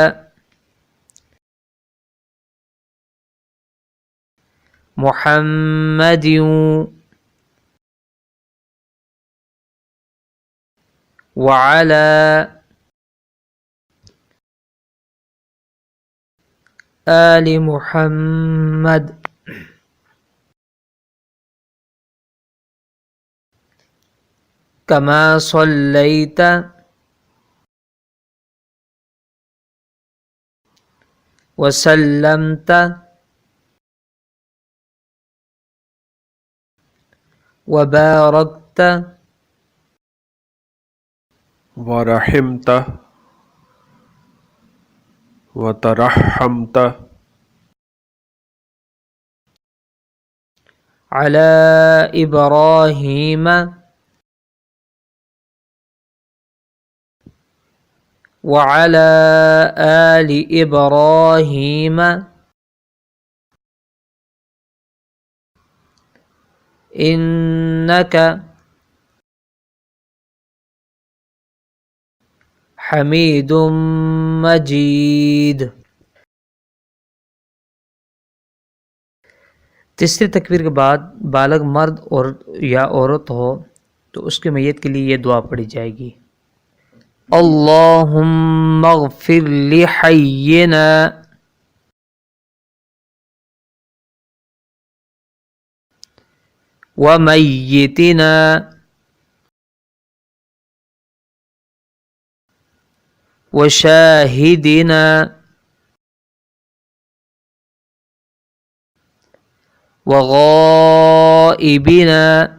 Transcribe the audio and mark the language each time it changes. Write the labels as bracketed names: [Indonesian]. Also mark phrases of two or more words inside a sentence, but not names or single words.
[Arabic] محمدٍ وعلى آل محمد كما صليت وسلمت وباركت ورحمت وترحمت على إبراهيم وعلى آل إبراهيم إنك حميد مجيد. [Urdu] تیسری تکبیر کے بعد بالغ مرد اور یا عورت ہو تو اس کے میت کے لیے یہ دعا پڑھی جائے گی. [Arabic] اللهم اغفر لحيّنا وميّتنا وشاهدنا وغائبنا